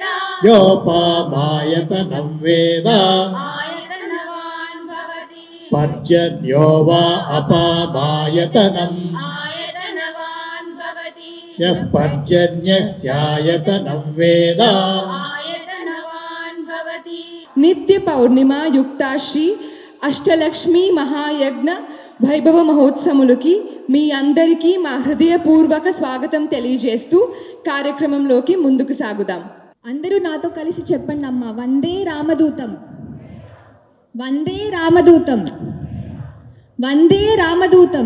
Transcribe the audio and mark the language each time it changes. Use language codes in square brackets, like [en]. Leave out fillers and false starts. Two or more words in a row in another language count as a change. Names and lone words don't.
[sa] योपामायतनं वेद आयतनवान् भवति पर्जन्यो वा अपामायतनम् आयतनवान् भवति यः पर्जन्यस्यायतनं वेद आयतनवान् भवति [te] నిత్య పౌర్ణిమ యుక్తాశ్రీ అష్టలక్ష్మి మహాయజ్ఞ వైభవ మహోత్సవములకి మీ అందరికీ మా హృదయపూర్వక స్వాగతం తెలియజేస్తూ కార్యక్రమంలోకి ముందుకు సాగుదాం. అందరూ నాతో కలిసి చెప్పండి అమ్మ, [sa] వందే రామదూతం, వందే రామదూతం, వందే రామదూతం.